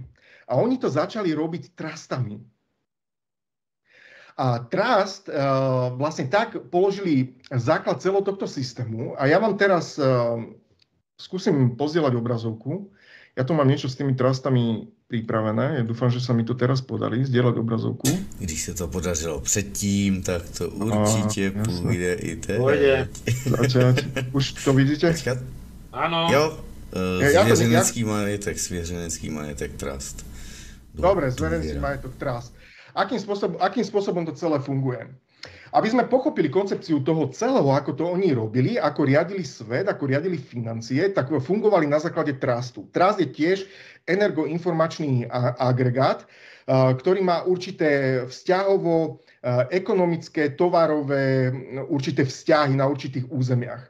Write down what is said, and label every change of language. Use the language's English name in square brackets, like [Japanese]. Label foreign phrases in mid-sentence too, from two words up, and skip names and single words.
[Slovak] A oni to začali robiť trustami. A trust vlastne tak položili základ celého tohto systému. A ja vám teraz skúsim pozdieľať obrazovku. Ja tu mám niečo s tými trustami pripravené. Ja dúfam, že sa mi to teraz podarí zdieľať obrazovku. [Czech] Když se to podařilo předtím, tak to určitě půjde i teď. [Slovak] Pôjde. Začať. Už to vidíte? Áno. [Czech] Jo, svěřenecký majetek trust. [Slovak] Dobre, svěřenecký majetok trust. Akým spôsobom to celé funguje? Aby sme pochopili koncepciu toho celého, ako to oni robili, ako riadili svet, ako riadili financie, tak fungovali na základe trustu. Trust je tiež energoinformačný agregát, ktorý má určité vzťahovo, ekonomické, tovarové, určité vzťahy na určitých územiach.